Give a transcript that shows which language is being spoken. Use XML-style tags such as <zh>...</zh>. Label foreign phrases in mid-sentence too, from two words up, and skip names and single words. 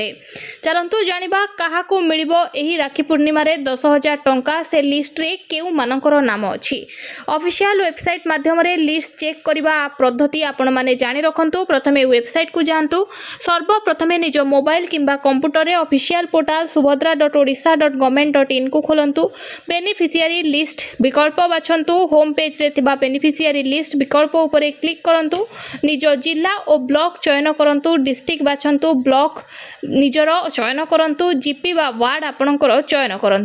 <or>ଚାଲନ୍ତୁ ଜାଣିବା କାହାକୁ ମିଳିବ ଏହି ରାକ୍ଷୀ ପୂର୍ଣ୍ଣିମାରେ 10,000 ଟଙ୍କା। ସେ ଲିଷ୍ଟରେ କେଉଁମାନଙ୍କର ନାମ ଅଛି।</or> <en>official website</en> <or>ମାଧ୍ୟମରେ</or> <en>list check</en> <or>କରିବା ପଦ୍ଧତି ଆପଣମାନେ ଜାଣି ରଖନ୍ତୁ। ପ୍ରଥମେ ୱେବସାଇଟ୍କୁ ଯାଆନ୍ତୁ। ସର୍ବପ୍ରଥମେ ନିଜ ମୋବାଇଲ କିମ୍ବା କମ୍ପ୍ୟୁଟରରେ</or> <en>official portal</en> <or>subhadra.odisha.government.in କୁ ଖୋଲନ୍ତୁ।</or> <en>beneficiary list</en> <or>ବିକଳ୍ପ ବାଛନ୍ତୁ। ହୋମ୍ ପେଜରେ ଥିବା</or> <en>beneficiary list</en> <or>ବିକଳ୍ପ ଉପରେ କ୍ଲିକ୍ କରନ୍ତୁ। ନିଜ ଜିଲ୍ଲା ଓ ବ୍ଲକ ଚୟନ କରନ୍ତୁ। ଡିଷ୍ଟ୍ରିକ୍ଟ ବାଛନ୍ତୁ। ବ୍ଲକ ନିଜର ଚୟନ କରନ୍ତୁ। ଜିପି ବା ୱାର୍ଡ ଆପଣଙ୍କର ଚୟନ କରନ୍ତୁ।</or>